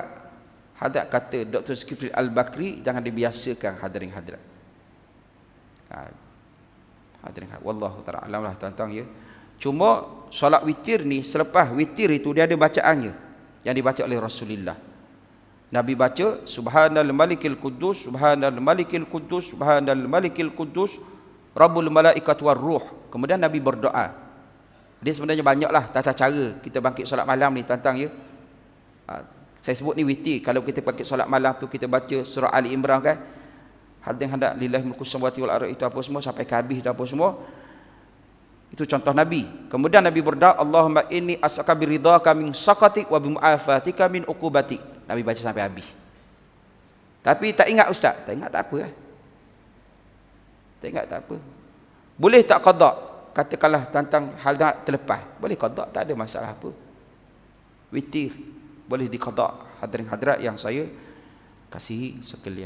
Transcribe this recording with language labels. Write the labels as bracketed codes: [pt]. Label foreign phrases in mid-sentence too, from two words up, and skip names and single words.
[ms] Hadirat kata Dr. Zulkifli Al-Bakri, jangan dibiasakan hadirin hadirat. Hadirin hadirat, [ar] والله تعالى أعلم [ms] lah tentang ya. Cuma solat witir ni, selepas witir itu dia ada bacaannya yang dibaca oleh Rasulullah. Nabi baca [ar] سبحان الملك القدوس سبحان الملك القدوس سبحان الملك القدوس رب الملائكة والروح. [ms] Kemudian Nabi berdoa. Dia sebenarnya banyaklah tata cara kita bangkit solat malam ni tentang ya. Saya sebut ni witir. Kalau kita bangkit solat malam tu kita baca surah Ali Imran kan. Hadirin hadirat, [ar] لله ملك السماوات والأرض, [ms] itu apa semua sampai ke habis dah apa semua. Itu contoh Nabi. Kemudian Nabi berdoa, [ar] اللهم إني أسألك برضاك من سخطك وبمعافاتك من عقوبتك. [ms] Nabi baca sampai habis. Tapi tak ingat ustaz? Tak ingat tak apa lah. Tak ingat tak apa. Boleh tak qada? Katakanlah tentang hal yang terlepas. Boleh qada, tak ada masalah apa. Witir boleh diqada. Hadirin hadirat yang saya kasihi sekalian.